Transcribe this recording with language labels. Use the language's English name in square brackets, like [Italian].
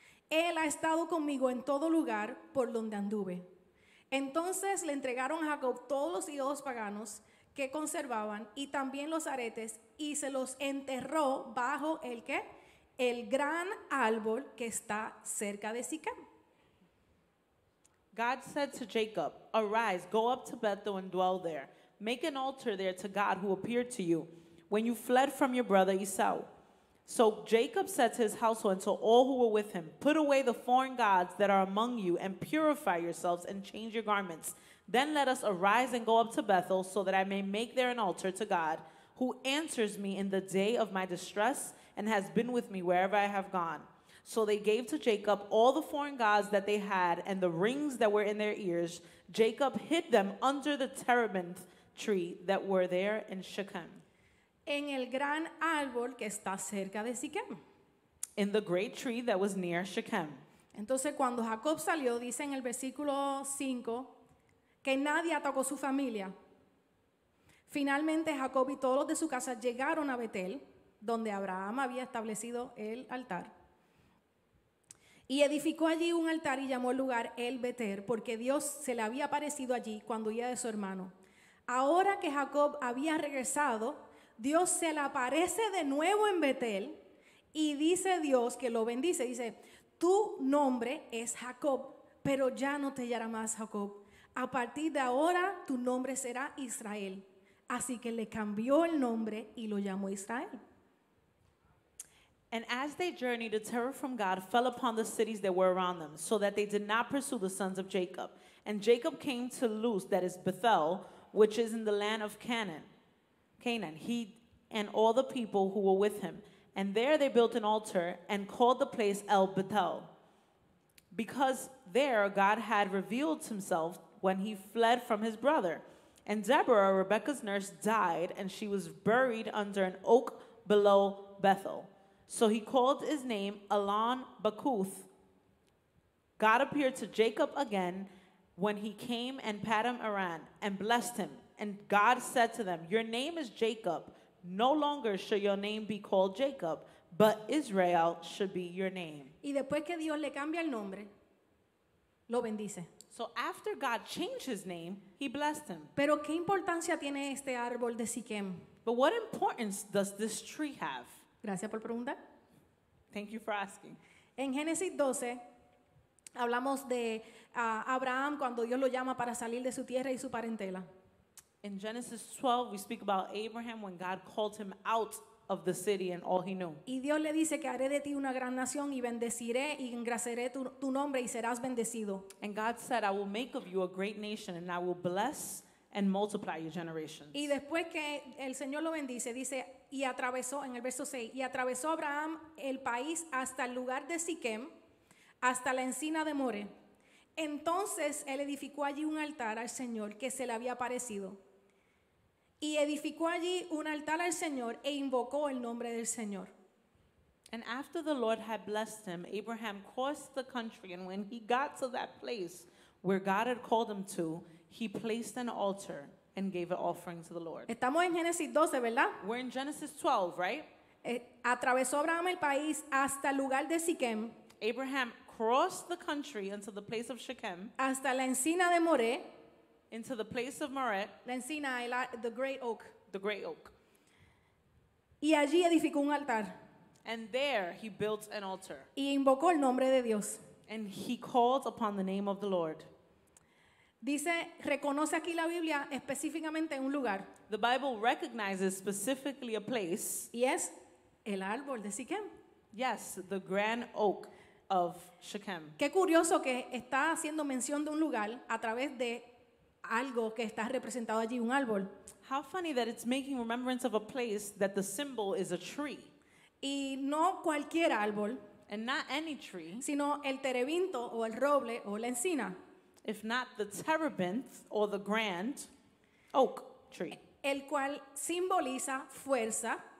[Spanish] Él ha estado conmigo en todo lugar por donde anduve. Entonces le entregaron a Jacob todos los ídolos paganos que conservaban y también los aretes y se los enterró bajo el ¿qué? El gran árbol que está cerca de Siquem. [English] God said to Jacob, arise, go up to Bethel and dwell there. Make an altar there to God who appeared to you when you fled from your brother Esau. So Jacob said to his household and to all who were with him, "Put away the foreign gods that are among you and purify yourselves and change your garments. Then let us arise and go up to Bethel so that I may make there an altar to God, who answers me in the day of my distress and has been with me wherever I have gone." So they gave to Jacob all the foreign gods that they had and the rings that were in their ears. Jacob hid them under the terebinth tree that were there in Shechem, [Spanish] En el gran árbol que está cerca de Siquem. [English] in the great tree that was near Shechem. [Spanish] Entonces cuando Jacob salió, dice en el versículo 5, que nadie atacó su familia. Finalmente Jacob y todos los de su casa llegaron a Betel, donde Abraham había establecido el altar. Y edificó allí un altar y llamó el lugar El Beter, porque Dios se le había aparecido allí cuando huía de su hermano. Ahora que Jacob había regresado, Dios se le aparece de nuevo en Betel y dice Dios que lo bendice. Dice, tu nombre es Jacob, pero ya no te llamarás Jacob. A partir de ahora tu nombre será Israel. Así que le cambió el nombre y lo llamó Israel. [English] And as they journeyed, a terror from God fell upon the cities that were around them, so that they did not pursue the sons of Jacob. And Jacob came to Luz, that is Bethel, which is in the land of Canaan, he and all the people who were with him. And there they built an altar and called the place El Bethel, because there God had revealed himself when he fled from his brother. And Deborah, Rebekah's nurse, died, and she was buried under an oak below Bethel. So he called his name Elon Bakuth. God appeared to Jacob again when he came and Padam Aram and blessed him. And God said to them, "Your name is Jacob. No longer shall your name be called Jacob, but Israel should be your name." [Spanish] Y después que Dios le cambia el nombre, lo bendice. [English] So after God changed his name, he blessed him. [Spanish] Pero ¿qué importancia tiene este árbol de Siquem? [English] But what importance does this tree have? [Spanish] Gracias por preguntar. [English] Thank you for asking. [Spanish] En Génesis 12 hablamos de Abraham cuando Dios lo llama para salir de su tierra y su parentela. [English] In Genesis 12, we speak about Abraham when God called him out of the city and all he knew. [Spanish] Y Dios le dice que haré de ti una gran nación y bendeciré y engrasaré tu nombre y serás bendecido. [English] And God said, "I will make of you a great nation, and I will bless and multiply your generations." [Spanish] Y después que el Señor lo bendice, dice, y atravesó, en el verso 6, y atravesó Abraham el país hasta el lugar de Siquem, hasta la encina de More. Entonces él edificó allí un altar al Señor que se le había aparecido. Y edificó allí un altar al Señor e invocó el nombre del Señor. [English] And after the Lord had blessed him, Abraham crossed the country, and when he got to that place where God had called him to, he placed an altar and gave an offering to the Lord. [Spanish] Estamos en Génesis 12, ¿verdad? [English] We're in Genesis 12, right? [Spanish] Atravesó Abraham el país hasta el lugar de Siquem, [English] Abraham crossed the country into the place of Shechem, [Spanish] hasta la encina de More, [English] into the place of Moreh, [Spanish] la encina, [English] the great oak. the great oak. [Spanish] Y allí edificó un altar [English] And there he built an altar. [Spanish] y invocó el nombre de Dios. [English] And he called upon the name of the Lord. [Spanish] Dice, reconoce aquí la Biblia específicamente un lugar, [English] The Bible recognizes specifically a place, [Spanish] y es el árbol de Siquem. [English] yes, the grand oak of Shechem. [Spanish] Qué curioso que está haciendo mención de un lugar a través de algo que está representado allí, un árbol. [English] How funny that it's making remembrance of a place that the symbol is a tree. [Spanish] Y no cualquier árbol, [English] And not any tree, [Spanish] sino el terebinto o el roble o la encina, [English] if not the terebinth or the grand oak tree, [Spanish] el cual simboliza fuerza.